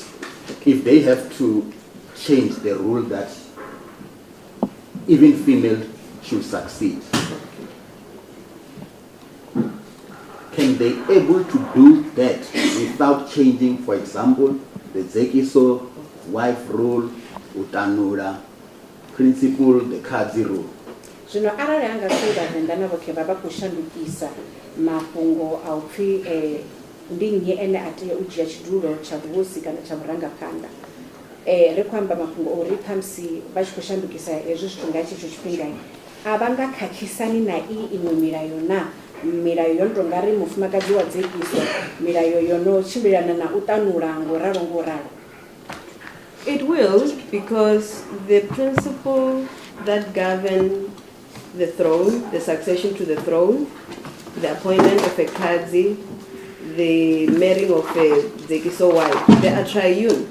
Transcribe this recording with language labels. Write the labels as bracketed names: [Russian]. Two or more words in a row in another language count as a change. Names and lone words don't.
[English] If they have to change the rule that even female should succeed, can they able to do that without changing, for example, the Zekiso wife rule, Utanura principle, the Kazi rule? [Venda] Zwino arali anga si Vhavenda na vhoṱhe vha vha khou shandukisa mafhungo a u pfhi ndi nnyi ene a tea u dzhia tshidulo tsha vhuhosi kana tsha vhurangaphanḓa. Ri khou amba mafhungo o ri khamusi vha tshi khou shandukisa hezwi zwithu nga tshetsho tshifhinga a vha nga khakhisani na iṅwe milayo na milayo yo no tou nga ri mufumakadzi wa dzekiswa milayo yo no tshimbilelana na u ṱanula ngoralo ngoralo. [English] It will, because the principle that govern the throne, the succession to the throne, the appointment of a Kazi, the marrying of a Zekiso wife, they are triune.